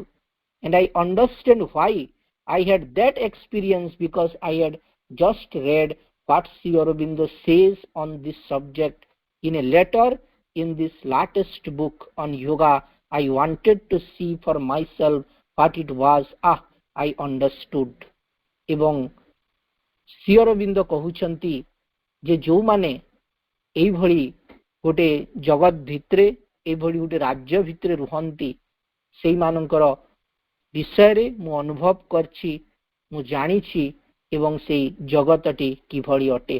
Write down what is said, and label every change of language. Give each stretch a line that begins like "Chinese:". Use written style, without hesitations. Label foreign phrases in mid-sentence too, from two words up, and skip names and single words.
English: And I understand why I had that experience, because I had just read what Sri Aurobindo says on this subject in a letter in this latest book on yoga. I wanted to see for myself what it was. I understood.
Odia: ଏବଂ ଶ୍ରୀ ଅରବିନ୍ଦ କହୁଛନ୍ତି ଯେ ଯୋ ମାନେ ଏଇ ଭଳି ଗୋଟେ ଜଗତ ଭିତରେ, ଏଇ ଭଳି ଗୋଟେ ରାଜ୍ୟ ଭିତରେ ରହନ୍ତି, ସେଇ ମାନଙ୍କର ବିଷୟ ରେ ମୁଁ ଅନୁଭବ କରୁଛି, ମୁଁ ଜାଣିଛି ଏବଂ ସେଇ ଜଗତଟି କିଭଳି ଅଟେ।